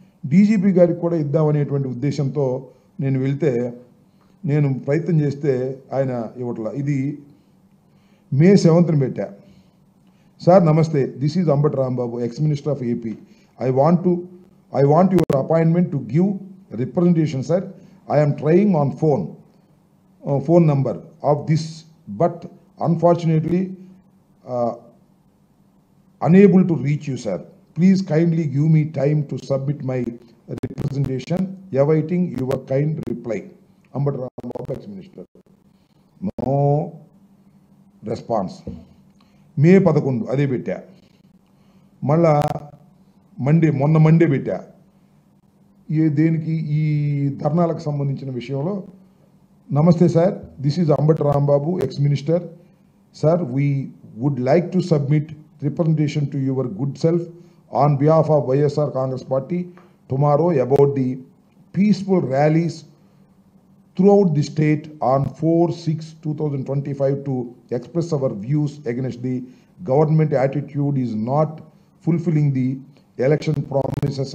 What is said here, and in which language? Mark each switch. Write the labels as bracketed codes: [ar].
[te] DGP గారికి కూడా ఇద్దామనేటువంటి ఉద్దేశంతో నేను వెళ్తే, నేను ప్రయత్నం చేస్తే ఆయన ఇవ్వట్లా. ఇది May 7th పెట్టా. సార్ నమస్తే, [en] This is Ambati Rambabu, ex minister of AP. I want your appointment to give representation, sir. I am trying on phone number of this, but unfortunately unable to reach you, sir. Please kindly give me time to submit my representation. Awaiting your kind reply. Ambati Rambabu, ex-minister. No response. [te] May 11 అదే పెట్టా. మళ్ళా మొన్న Monday పెట్టా. దేనికి? ఈ ధర్నాలకు సంబంధించిన విషయంలో. నమస్తే sir, [en] This is Ambati Rambabu, ex minister. Sir, we would like to submit representation to your good self on behalf of YSR Congress Party tomorrow about the peaceful rallies throughout the state on 4/6/2025 to express our views against the government attitude is not fulfilling the election promises.